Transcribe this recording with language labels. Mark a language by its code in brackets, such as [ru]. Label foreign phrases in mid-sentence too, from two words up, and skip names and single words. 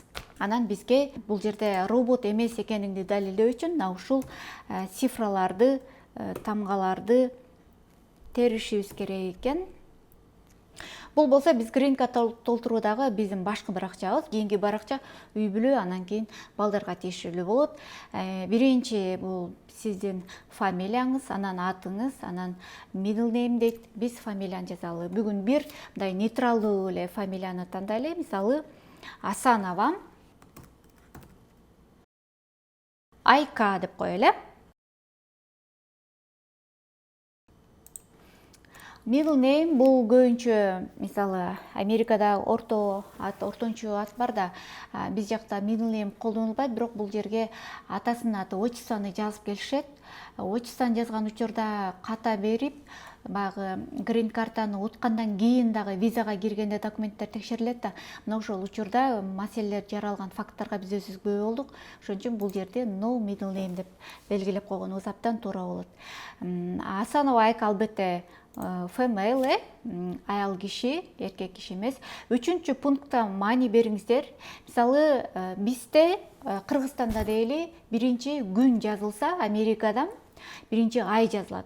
[ky] Анан бизге бул жерде робот эмес экениңди далилдөө үчүн мына ушул цифраларды, тамгаларды теришибиз керек экен. Бул болсо биз [en] green card [ky] толтуруудагы биздин башкы баракчабыз. Кийинки баракча үй бүлө, анан кийин балдарга тиешелүү болот. Биринчи бул сиздин фамилияңыз, анан атыңыз, анан [en] middle name [ky] дейт. Биз фамилияны жазалы. Бүгүн бир мындай нейтралдуу эле фамилияны тандайлы. Мисалы Асанова Айка деп коелу. [en] Middle name [ky] бул көбүнчө мисалы Америкада ортончу ат бар да, биз жакта [en] middle name [ky] колдонулбайт, бирок бул жерге атасынын аты, отчествоны жазып келишет. Отчествоны жазган учурда ката берип, баягы грин картаны уткандан кийин дагы визага киргенде документтер текшерилет да. Мына ошол учурда маселелер жаралган факттарга биз өзүбүз күбө болдук. Ошон үчүн бул жерде [en] no middle name [ky] деп белгилеп койгонубуз абдан туура болот. Асанова Айка албетте female, аял киши, эркек киши эмес. 3-чү пунктта маани бериңиздер. Мисалы бизде Кыргызстанда дейли биринчи күн жазылса, Америкада биринчи ай жазылат.